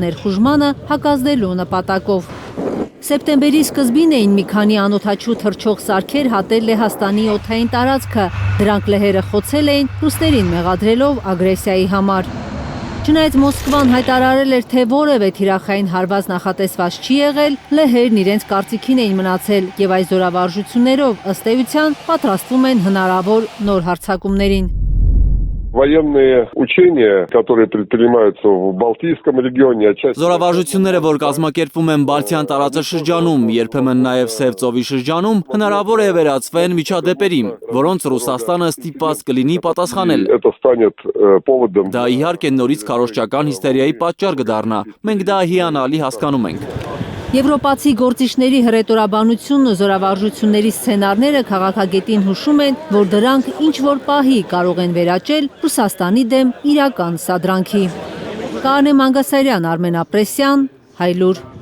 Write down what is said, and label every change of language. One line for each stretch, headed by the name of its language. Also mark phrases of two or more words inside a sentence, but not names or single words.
Armenian: ներխուժմանը հակազդելու նպատակով։ Սեպտեմբերի սկզբին էին մի քանի անօդաչու թռչող սարքեր հատել Լեհաստանի օդային տարածքը։ Դրանք լեհերը խոցել էին ռուսներին մեղադրելով ագրեսիայի համար։ Չնայած Մոսկվան հայտարարել էր, թե որևէ թիրախային հարված նախատեսված չի եղել, լեհերն իրենց կարծիքին էին մնացել եւ այս զորավարժություններով ըստ էության պատրաստվում են հնարավոր նոր հարձակումներին։
Russian: Военные учения, которые предпринимаются в Балтийском регионе, отчасти...
Armenian: Զորավարժությունները, որ կազմակերպվում են Բալթյան տարածաշրջանում, երբեմն նաև Սև ծովի շրջանում, հնարավոր է վերածվեն միջադեպերի, որոնց Ռուսաստանը ստիպված կլինի պատասխանել։
Russian: Это станет поводом.
Armenian: Դա իհարկե նորից քարոզչական հիստերիայի պատճառ կդառնա։ Մենք դա հիանալի հասկանում ենք։ Եվրոպացի գործիչների հրետորաբանությունն ու զորավարժությունների սցենարները քաղաքագետին հուշում են, որ դրանք ինչ-որ պահի կարող են վերաճել Ռուսաստանի դեմ իրական սադրանքի։ Կանե Մանգասարյան, Արմեն Ապրեսյան, Հայլուր։